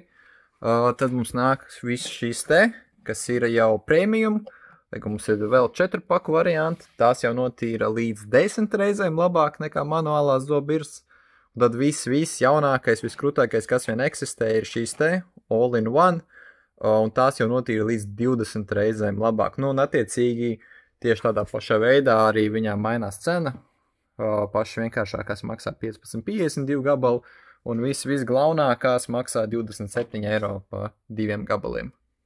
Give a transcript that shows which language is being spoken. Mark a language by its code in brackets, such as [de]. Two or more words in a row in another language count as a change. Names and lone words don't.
[lv] Tad mums nāk visas šīs te, kas ir jau premium, tad mums ir vēl 4 paku varianti, tās jau notīra līdz 10 reizēm labāk nekā manuālās zobirstas. Un tad viss jaunākais, viskrūtākais, kas vien eksistē, ir šīs te [en] all-in-one, [lv] un tās jau notīra līdz 20 reizēm labāk. Nu, un attiecīgi tieši tādā pašā veidā arī viņām mainās cena. Paši vienkāršākās maksā 15,52 gabalu, un viss galvenākās maksā 27 eiro pa 2 gabaliem.